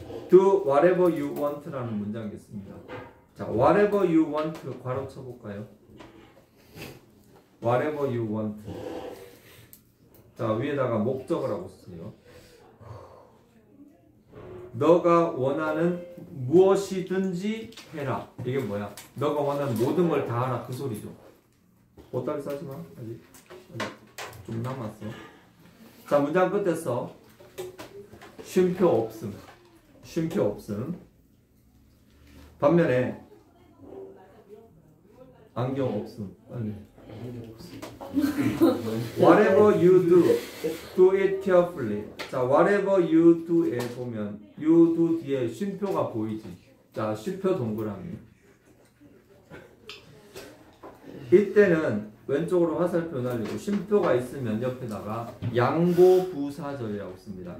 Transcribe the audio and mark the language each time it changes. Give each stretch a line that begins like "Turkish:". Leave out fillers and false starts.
English: Do whatever you want
Korean: 라는 문장이 있습니다. 자,
English: whatever you want
Korean: 괄호 쳐볼까요?
English: whatever you want.
Korean: 자, 위에다가 목적을 하고 쓰세요. 너가 원하는 무엇이든지 해라. 이게 뭐야? 너가 원하는 모든 걸 다 하라. 그 소리죠. 보따리 싸지 마. 아직 좀 남았어. 자, 문장 끝에서 쉼표 없음. 쉼표 없음. 반면에 안경 없음. 빨리.
English: Whatever you do it carefully.
Korean: 자,
English: whatever you do
Korean: 에 보면 you do 뒤에 쉼표가 보이지. 자, 쉼표 동그라미. 이때는 왼쪽으로 화살표 날리고 쉼표가 있으면 옆에다가 양보부사절이라고 씁니다.